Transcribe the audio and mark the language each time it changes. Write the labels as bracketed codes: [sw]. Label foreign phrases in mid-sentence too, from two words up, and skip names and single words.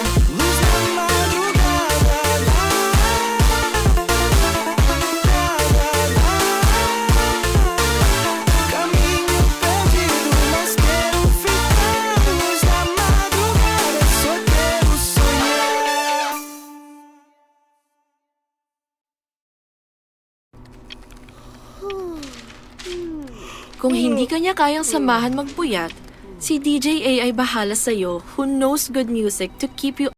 [pt] Luz na madrugada, caminho perdido, mas quero ficar. Luz na madrugada, só quero sonhar. [tl] Kung hindi ka niya kayang samahan magpuyat, si DJ A ay bahala sa'yo [en] who knows good music to keep you